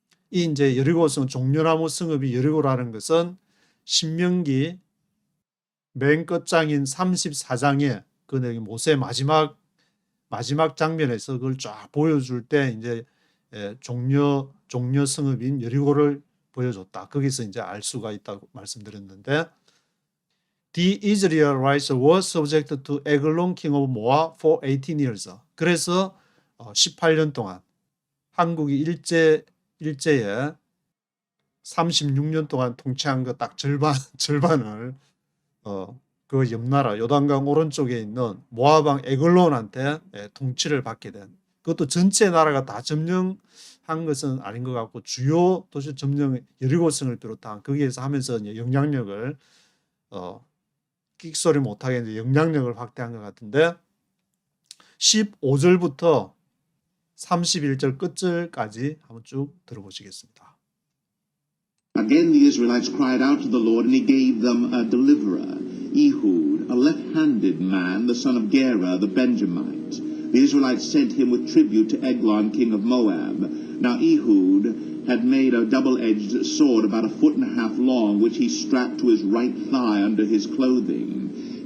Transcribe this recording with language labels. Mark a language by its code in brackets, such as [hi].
[ko] 이 이제 여리고성 종려나무 성읍이 여리고라는 것은 신명기 맨 끝장인 34장에 그 모세 마지막 장면에서 그걸 쫙 보여줄 때 이제 종려 성읍인 여리고를 보여줬다. 거기서 이제 알 수가 있다고 말씀드렸는데 [en] The Israelites were subject to Eglon king of Moab for 18 years. [ko] 그래서 18년 동안 한국이 일제에 36년 동안 통치한 거 딱 절반을 그 옆나라 요단강 오른쪽에 있는 모압왕 에글론한테 통치를 받게 된 그것도 전체 나라가 다 점령한 것은 아닌 것 같고 주요 도시 점령 여리고성을 비롯한 거기에서 하면서 이제 영향력을 끽소리 못하게 이제 영향력을 확대한 것 같은데 15절부터 31절 끝절까지 한번 쭉 들어보시겠습니다. [en] Again the Israelites cried out to the Lord, and he gave them a deliverer, Ehud, a left-handed man, the son of Gera, the Benjamite. The Israelites sent him with tribute to Eglon, king of Moab. Now Ehud had made a double-edged sword about 1.5 feet long, which he strapped to his right thigh under his clothing.